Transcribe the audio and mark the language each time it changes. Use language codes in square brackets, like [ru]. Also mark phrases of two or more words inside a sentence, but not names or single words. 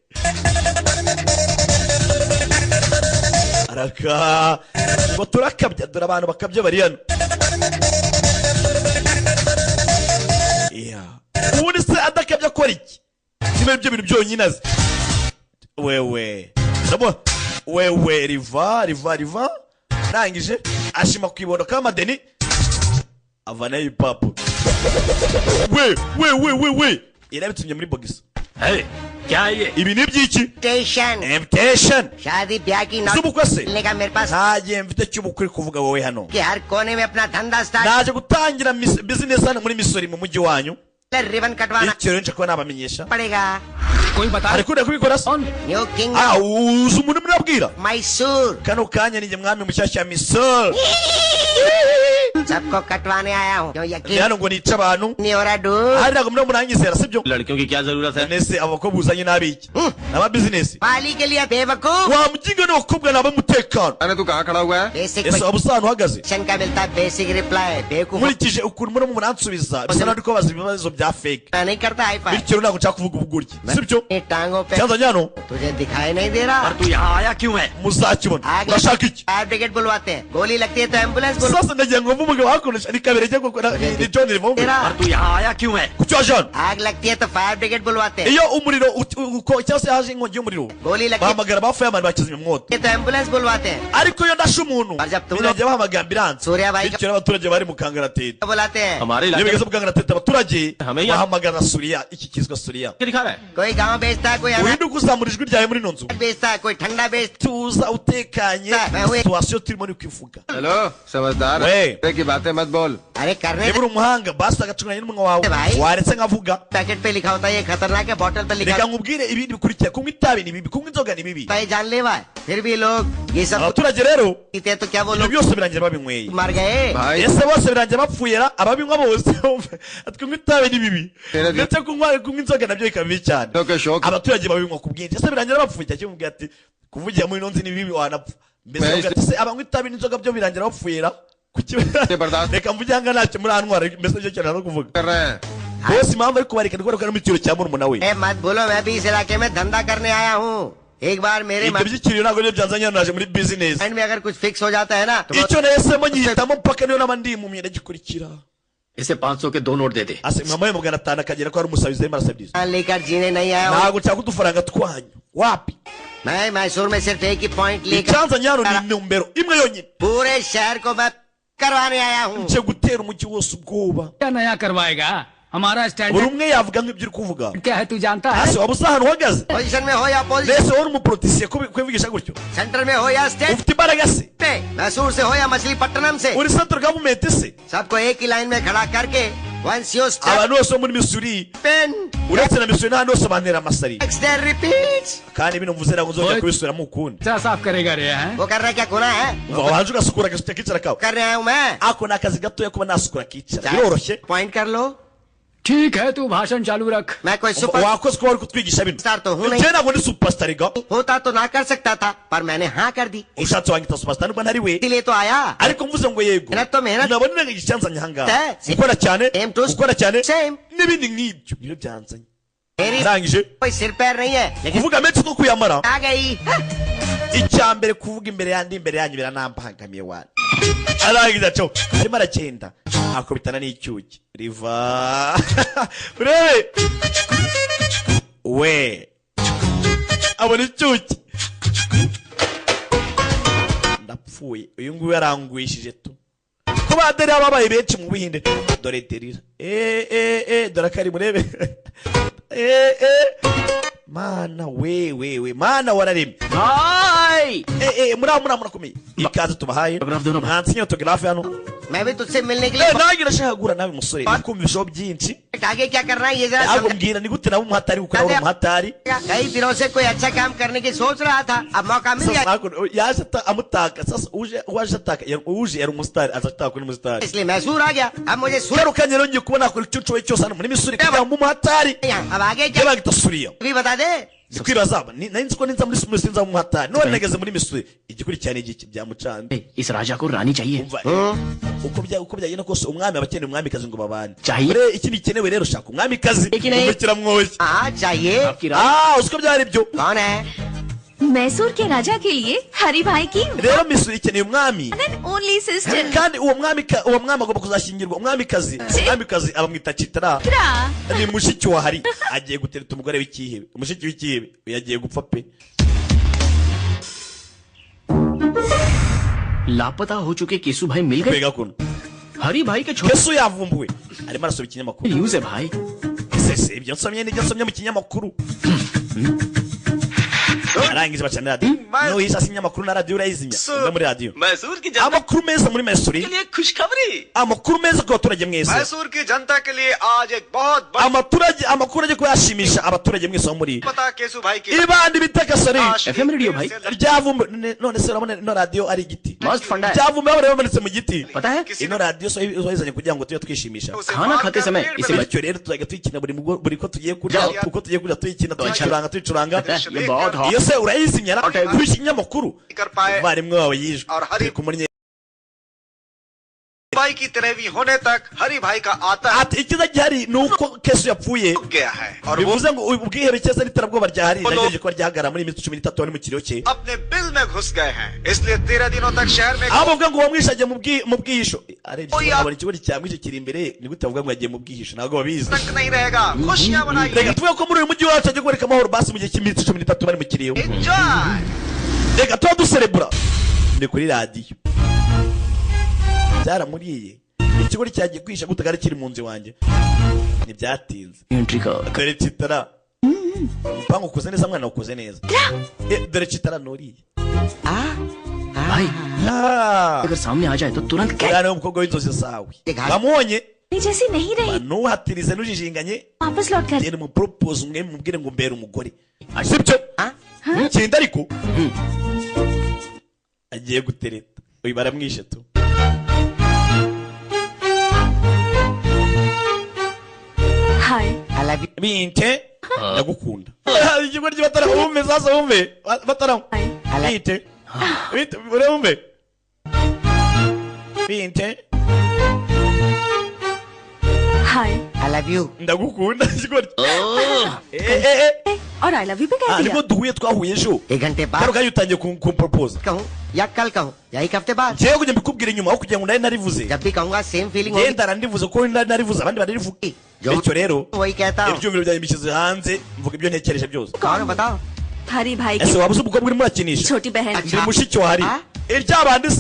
[rw] araka ngo turakabya dore abantu bakabya bari hano ubundi se adakabya akora iki kimwe ibyo bintu byonyine azi wewe riva nangije ashima kwibondo k'amadeni avanayo ipapu we irabitumye muri bogisi [hi] है क्या ये [rw] ibi ni byiki invitation [hi] शादी ब्याह की [rw] z'ubukwe se [hi] मिलने का मेरे पास [rw] nta gihe mfite cy'ubukwe kuvuga wowe hano [hi] कि हर कोने में अपना धंधा स्टार्ट [rw] naje gutangira business hano muri misori mu mujyi wanyu [hi] रिबन कटवाना [rw] icyo rero nje kuba nabamenyesha [hi] पड़ेगा कोई बता [rw] ariko uri kubikora se [en] new king [rw] uzi umuntu murabwira [hi] मैसूर [rw] kano kanya ni mwami mushyashya misori [hi] सबको कटवाने आया हूँ क्यों [rw] ni [hi] यकीन [rw] hano ngo nice abantu [hi] नहीं हो रहा डूड [rw] hari ntabwo muri muranyizera sibyo [hi] लड़कियों की क्या जरूरत है [rw] nese abakobwa uzanye n'abiki n'aba business [hi] पाली के लिए बेवकूफ [rw] wa muginga n'abakobwa n'abamutekano [hi] अरे तू कहाँ खड़ा हुआ है? बेसिक [rw] ese waba usa ahantu uhagaze [hi] क्वेश्चन का मिलता है [en] basic reply [hi] बेवकूफ [rw] nkurikije ukuntu murimo muransubiza bisa naho ndi kubabaza ibibazo bya fake [hi] मैं नहीं करता [en] hi-fi [rw] bityo ntabwo nshaka kuvuga ubuguryi sibyo [hi] टांगों पे [rw] cyanzanye hano [hi] तुझे दिखाई नहीं दे रहा तू यहाँ आया क्यों है [rw] muzakibona [hi] आग [rw] urashaka iki [en] fire brigade [hi] बुलवाते हैं गोली लगती है तो एम्बुलेंस बुलवा [rw] sasa ndagira ngo mve umugabo hakoresha ni kabiri ajya gukora ni John Rivombe [hi] तेरा तू यहाँ आया क्यों है [rw] ku cyo hano [hi] आग लगती है तो [en] fire brigade [hi] बुलवाते हैं [rw] iyo umuriro cyangwa se haje inkongi y'umuriro [hi] गोली लगती [rw] bahamagara ba fireman bakizimya umwotsi [hi] है तो एम्बुलेंस बुलवाते हैं [rw] ariko iyo ndashe umuntu Barjab tu birajya bahamagara ambulance [hi] सूर्या भाई [rw] bityo abaturage bari mu kangaratete [hi] बुलाते हैं हमारे [rw] iyo [hi] इलाके [rw] bigeze mu kangaratete abaturage [hi] हमें यहाँ [rw] bahamagara suriya iki kizwa suriya [hi] क्या दिखा रहा है कोई गांव बेचता है कोई अनाज [rw] uhinduka uzamura ijwi ryawe muri ino nzu [hi] बेचता है कोई ठंडा बेचता [rw] tuza utekanye situwasiyo turimo ni kwivuga [hi] हेलो समझदार वे। तरह की बातें मत बोल है अरे करने [rw] niba uri umuhanga basi agacunganya n'umunwa wawe [hi] भाई। [rw] waretse nkavuga [hi] पैकेट पे लिखा होता है ये खतरनाक है बोतल पे लिखा [rw] reka nkubwire ibindi bikurikira kunywa itabi ni bibi kunywa inzoga ni bibi [hi] होता है जानलेवा है फिर भी लोग ये सब [rw] abaturage rero [hi] पीते हैं तो क्या वो [rw] ibyo [hi] लोग [rw] byose birangira babinyweye [hi] मर गए भाई [rw] ese bose birangira bapfuye ababinywa bose kunywa itabi ni bibi Tera- ndetse kunywa inzoga nabyo bikaba bibi cyane [hi] तो के शौक [rw] abaturage babinywa ku bwinshi ese birangira bapfuye cyangwa kimubwira ati kuvugira muri ino nzi ni bibi wanapfa mbese Mbese- avuga ati se abanywa itabi n'inzoga byo birangira bapfuye kuki [hi] बर्दाश्त [rw] reka mvuge hanga ntacyo murantwara mbese nicyo kintu no kuvuga [hi] कर रहे हैं [rw] bose impamvu ari kubareka ni kubera ko ari mu cyiciro cya murumuna we [hi] ए मत बोलो मैं भी इस इलाके में धंधा करने आया हूँ एक बार मेरे [rw] ibyo by'ikiriyo ntabwo nibyo byanzanye hano naje muri business [hi] माइंड में अगर कुछ फिक्स हो जाता है ना तो [rw] icyo nahisemo nyihitamo mpaka niyo naba ndimumye ndagikurikira [hi] इसे 500 के 2 नोट देते [rw] ase mwamuhaye magana atanu akagera ko ari umusabizi arimo arasabiriza [hi] मान लेकर जीने नहीं आया हूँ [rw] ntabwo nshaka udufaranga twanyu wapi [hi] मैं मैसूर में सिर्फ एक ही पॉइंट लेकर [rw] icyanzanye hano ni intumbero imwe yonyine [hi] पूरे शहर को मैं करवाने आया हूँ [rw] nje gutera umujyi wose ubwoba [hi] क्या नया करवाएगा हमारा [rw] buri [hi] स्टैंडर्ड [rw] umwe yavuga nk'ibyo uri kuvuga [hi] क्या है तू जानता है [rw] ase waba usa ahantu uhagaze [hi] पोजीशन में हो या पोजीशन [rw] mbese wowe uri umuporotisiye kubivugisha gutyo [hi] सेंटर में हो या स्टेट [rw] ufite imbaraga se [hi] पे मैसूर से हो या मछलीपट्टनम से [rw] uri central government se [hi] सबको एक ही लाइन में खड़ा करके [en] once you step [rw] abantu bose bo muri misuri [en] pen [rw] uretse na misuri n'ahandi hose bantera amasari [en] next day repeats [rw] kandi bino mvuze ntabwo nzongera Oye. kubisubiramo ukundi [hi] क्या साफ करेगा रे हैं वो कर रहा है क्या गुनाह है [rw] umva wanje ugasukura agasutse kicara kawe [hi] कर रहा हूँ मैं [rw] ako ni akazi gatoya kuba nasukura kicara biroroshye [hi] पॉइंट कर लो ठीक है तू भाषण चालू रख मैं कोई सुपर [rw] wakoze kuba wari kutwigisha bino [hi] स्टार तो हूँ नहीं [rw] njye ntabwo ndi superstar ga [hi] होता तो ना कर सकता था पर मैंने हाँ कर दी [rw] ushatse wanyita superstar nubwo ntari we [hi] इसीलिए तो आया [rw] ariko mvuze ngo yego [hi] मेहनत तो मेहनत [rw] nabona icyanzanye ahangaha Eh, gukora cyane [en] same to [rw] gukora cyane [en] same [rw] n'ibindi nk'ibyo nibyo byanzanye [hi] मेरी [rw] arangije [hi] कोई सिर पैर नहीं है लेकिन [rw] kuvuga menshi two kuyamara [hi] आ गई [rw] icya mbere kuvuga imbere yandi imbere yanyu biranambangamiye wani arangiza cyo arimo aragenda akubitana n'icyuki riva urebe we abona icyuki ndapfuye uyu nguyu yarangwishije tu ko baderi babaye benshi mu Buhinde dore derira dore akari murebe mana we mana wararemye [hi] भाई [rw] murakomeye ikaze tubahaye Autograph dona ba. ntansinya autograph hano [hi] मैं भी तुझसे मिलने के लिए [rw] nanjye ndashaka guhura nawe musore kumva ibishobo byinshi [hi] आगे क्या करना है ये जरा [rw] ntabwo [hi] समझ [rw] mbwira ni gute nawe umuhatari gukora uri umuhatari [hi] कई दिनों से कोई अच्छा काम करने की सोच रहा था अब मौका मिल [rw] sasa [hi] गया [rw] ntabwo yaje amutaka sasa uwaje ataka uje yari umusitari aza ataka uri umusitari [hi] इसलिए मैसूर आ गया अब मुझे सुर [rw] garukanye rero ngiye kubona akora icyo nshoboye cyose hano muri misuri kugira ngo umuhatari [hi] अब आगे क्या [rw] yabagita suriya [hi] भी बता दे [rw] Zikwibaza nari nzi ko ninza muri Missouri sinza mu hatari none nageze muri Missouri igikurikirana igiki byamucanze [hi] इस राजा को रानी चाहिए [rw] uko byagenda kose umwami abakeneye umwamikazi ngo babane [hi] चाहिए [rw] Ure iki bikenewe rero shaka umwamikazi umukira mwoshye [hi] हाँ चाहिए आपकी रानी [rw] uziko byari byo [hi] कौन है मैसूर के राजा के लिए हरि भाई की [rw] rero Missouri ikeneye umwami [en] only sister [rw] kandi uwo mwami agomba kuzashyingirwa umwamikazi abamwita Chitra ni mushiki wa Hari agiye gutereta umugore w'ikihebe umushiki w'ikihebe yagiye gupfa pe [hi] लापता हो चुके केसु भाई मिल गए [rw] kwega kuno [hi] हरी भाई के छोटे [rw] Kesu yavumbuwe arimo arasoma ikinyamakuru [hi] न्यूज है भाई [rw] ese ibyo nsomye mu kinyamakuru arangije bacana radio no hisa sinyamakuru na radio urayizimya unda muri radio [hi] मैसूर की जनता [rw] amakuru meza muri Missouri [hi] के लिए खुशखबरी [rw] amakuru meza ku baturage mwese [hi] मैसूर की जनता के लिए आज एक बहुत बड़ा [rw] amakuru agiye kuyashimisha abaturage mwese bo muri [hi] पता केसु भाई की [rw] ibandi bitaka sari [en] FM radio [hi] भाई [rw] ryavumbu none se urabona ino radio ari igiti [hi] मस्त फंडा है [rw] ryavumbu bari bamanitse mu giti [hi] पता है [rw] ino radio so izanye kugira ngo tujye twishimisha [hi] खाना खाते समय इसे [rw] bityo rero tuzajya tuyikina buri ko tugiye kurya uko tugiye kurya tuyikina tuyicuranga [hi] ये बहुत हॉट [rw] iyo se urayizimya na kuri ikinyamakuru [hi] कर पाए [rw] umuvandimwe wawe yishwe [hi] और हरि [rw] turi kumurye [hi] भाई की तेरहवीं होने तक हरि भाई का आता है [rw] ati ikiza gihari ni uko Kesu yapfuye [hi] गया है और वो [rw] bivuze ngo ubwihebe cyese n'iterabwoba ryahari nagejeje ko ryahagara muri iminsi 13 wari mu kiriyo cye [hi] अपने बिल में घुस गए हैं इसलिए 13 दिनों तक शहर में [rw] aho bavuga ngo wamwishaje mu bwihisho abona ikibori cyamwishe kiri imbere ni gute bavuga ngo yagiye mu bwihisho ntabwo babizi [hi] तक नहीं रहेगा खुशियां [rw] reka [hi] मनाइए [rw] tuvuge ko muri uyu mujyi wacu agiye kubereka amahoro basi mu gihe cy'iminsi 13 bari mu kiriyo [en] एंजॉय [rw] reka tuba duserebura ni kuri radiyo byaramuriye ikigori cyagiye kwisha gutagara kiri mu nzu wanjye ntibyatinze [hi] एंट्री का [rw] dore Chitara mpango ukoze neza mwana ukoze neza dore Chitara nuriye [hi] भाई अगर सामने आ जाए तो तुरंत क्या [rw] uriya niwe mukobwa w'inzozi zawe Ega. bamubonye [hi] जैसी नहीं रही [rw] ntuhatirize ntujijinganye [hi] वापस लौट कर [rw] genda umupropose umwe mubwire ngo mbere umugore sibyo genda ariko agiye gutereta uyu baramwishe tu [hi] हाय [en] I love you. [rw] binte ndagukunda ikigori bataramume sasa wumve bataramu binte binte urumve binte [hi] हाय [en] I love you. [rw] ndagukunda ikigori [hi] और [en] I love you [hi] भी कह दिया [rw] nibwo duhuye twahuye ejo [hi] 1 घंटे karo बाद [rw] kayo utangiye kumpropose [hi] कहूँ या कल कहूँ या एक हफ्ते बाद [rw] jewe kujya mbikubwira inyuma aho kugira ngo nari narivuze [hi] जब भी कहूँगा [en] same feeling [hi] होगी [rw] genda narivuze ko nari narivuze abandi bararivuga [hi] जो [rw] bityo rero [hi] वही कहता हूँ [rw] ibyumviro byanjye mbishyize hanze mvuga ibyo ntekereje byose [hi] कौन है बताओ हरी भाई [rw] ese [hi] की [rw] waba uzi umukobwa urimo urakinisha [hi] छोटी बहन अच्छा। [rw] ni mushiki wa Hari iryabandi se